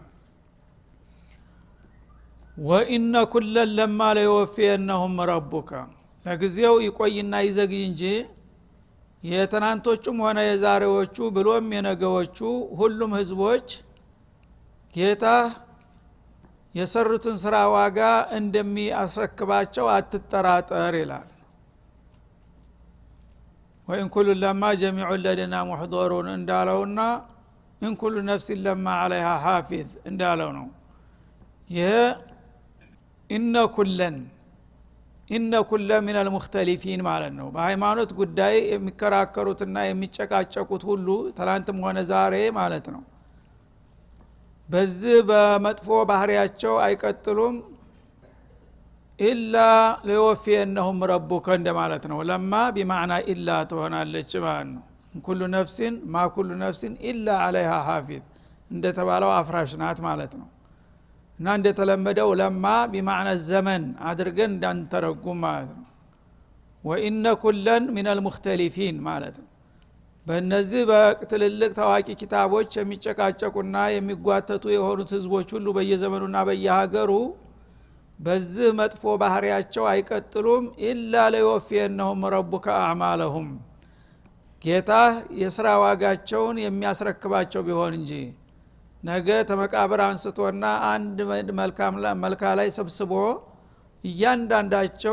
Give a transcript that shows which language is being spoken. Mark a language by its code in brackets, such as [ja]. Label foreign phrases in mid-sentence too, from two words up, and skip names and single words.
[ar] وإن كلا لما ليوفينهم ربك [am] ለጊዜው ይቆይና ይዘግይ እንጂ የተናንቶቹም ሆነ የዛሬዎቹ ብሎም የነገዎቹ ሁሉም ህዝቦች ጌታ የሰሩትን ስራ ዋጋ እንደሚያስረክባቸው አትጠራጠር ይላል [ar] وإن كل لما جميع لدينا محضرون [am] እንዳለውና [ar] إن كل نفس لما عليها حافظ [am] እንዳለው ነው ይሄ [ar] إن كلا من المختلفين [am] ማለት ነው በሃይማኖት ጉዳይ የሚከራከሩትና የሚጨቃጨቁት ሁሉ ትላንትም ሆነ ዛሬ ማለት ነው በዚህ በመጥፎ ባህሪያቸው አይቀጥሉም [ar] إلا ليوفينهم ربك [am] እንደማለት ነው [ar] لما بمعنى إلا [am] ትሆናለች ማለት ነው [ar] كل نفس ما كل نفس إلا عليها حافظ [am] እንደተባለው አፍራሽ ናት ማለት ነው እና እንደተለመደው [ar] لما بمعنى [am] ዘመን አድርገን እንዳንተረጉም ማለት ነው [ar] وإن كلا من المختلفين [am] ማለት ነው በእነዚህ በትልልቅ ታዋቂ ኪታቦች የሚጨቃጨቁና የሚጓተቱ የሆኑት ህዝቦች ሁሉ በየዘመኑና በየሀገሩ በዚህ መጥፎ ባህሪያቸው አይቀጥሉም [ar] إلا ليوفينهم ربك أعمالهم [am] ጌታ የሥራ ዋጋቸውን የሚያስረክባቸው ቢሆን እንጂ ነገ ተመቃብር አንስቶና አንድ መልካ ላይ ሰብስቦ እያንዳንዳቸው